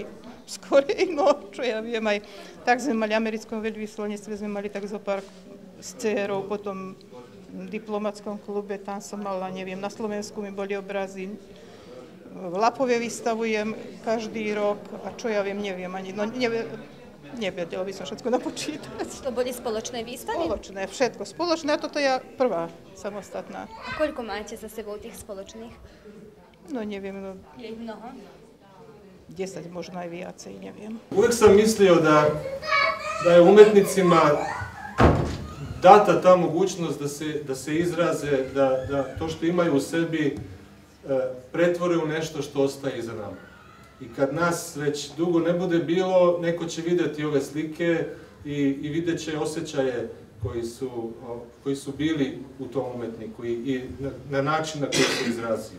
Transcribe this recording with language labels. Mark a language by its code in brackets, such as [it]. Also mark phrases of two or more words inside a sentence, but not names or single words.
[sk] Skorej, čo ja viem, aj tak sme mali v americkom veľvyslanectve, sme mali tak zo pár s dcérou, potom v diplomatskom klube, tam som mala, neviem, na Slovensku mi boli obrazy, v Lapove vystavujem každý rok a čo ja viem, neviem ani, nevedela by som všetko napočítať. To boli spoločné výstavy? Spoločné, všetko spoločné a toto je prvá samostatná. A koľko máte za sebou tých spoločných? Neviem. Je ich mnoho? 10, možno aj viacej, neviem. [sr] Uvek sam mislio da je umetnicima data ta mogućnost da se izraze, da to što imaju u sebi pretvore u nešto što ostaje iza nama. I kad nas već dugo ne bude bilo, neko će vidjeti ove slike i vidjet će osjećaje koji su bili u tom umetniku i na način na koji se izrazio.